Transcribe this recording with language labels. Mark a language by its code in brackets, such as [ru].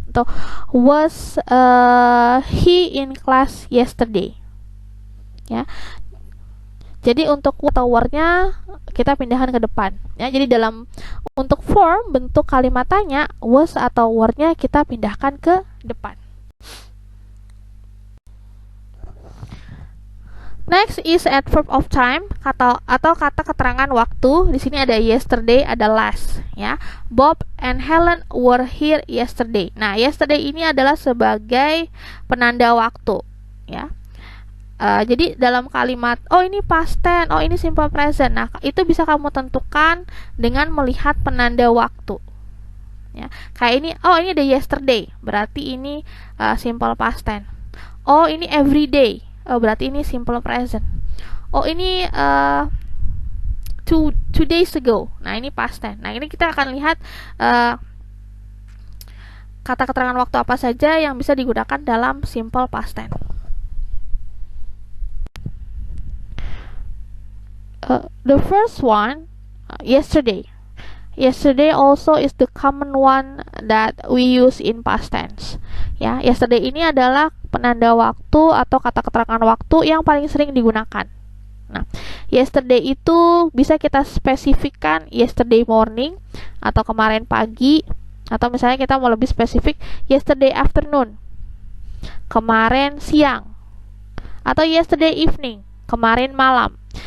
[en] Atau was he in class yesterday? [id] Ya. Jadi untuk atau were-nya kita pindahkan ke depan, ya. Jadi untuk form bentuk kalimat tanya, was atau were-nya kita pindahkan ke depan. [en] Next is adverb of time, [id] atau kata keterangan waktu. Di sini ada yesterday, ada last, ya. [en] Bob and Helen were here yesterday. [id] Nah, yesterday ini adalah sebagai penanda waktu, ya. Jadi dalam kalimat, oh ini past tense, oh ini simple present. Nah, itu bisa kamu tentukan dengan melihat penanda waktu. Ya, kayak ini, oh ini ada yesterday, berarti ini simple past tense. Oh ini everyday, berarti ini simple present. Oh ini two days ago, nah ini past tense. Nah ini kita akan lihat kata keterangan waktu apa saja yang bisa digunakan dalam simple past tense. [en] The first one, yesterday. Yesterday also is the common one that we use in past tense. [id] Ya, yesterday ini adalah penanda waktu atau kata keterangan waktu yang paling sering digunakan. Nah, yesterday itu bisa kita spesifikkan yesterday morning atau kemarin pagi, atau misalnya kita mau lebih spesifik yesterday afternoon, kemarin siang, atau yesterday evening, kemarin malam.